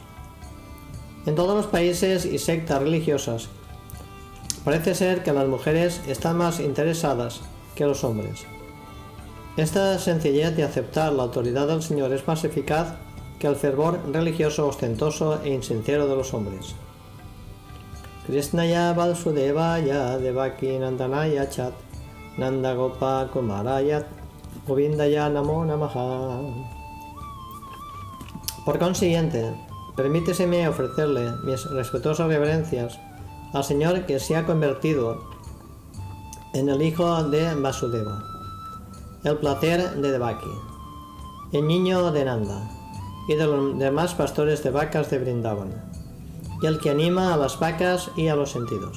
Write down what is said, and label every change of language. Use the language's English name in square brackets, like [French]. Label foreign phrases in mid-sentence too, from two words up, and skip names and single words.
[Spanish] En todos los países y sectas religiosas parece ser que las mujeres están más interesadas que los hombres. Esta sencillez de aceptar la autoridad del Señor es más eficaz que el fervor religioso ostentoso e insincero de los hombres. [Sanskrit] Krishnaya Vasudevaya Devaki Nandanaya Chat Nanda Gopa Kumarayat Govindaya Namo Namaha. [Spanish] Por consiguiente, permíteseme ofrecerle mis respetuosas reverencias al Señor que se ha convertido en el hijo de Vasudeva, el placer de Devaki, el niño de Nanda y de los demás pastores de vacas de Vrindavan, y el que anima a las vacas y a los sentidos.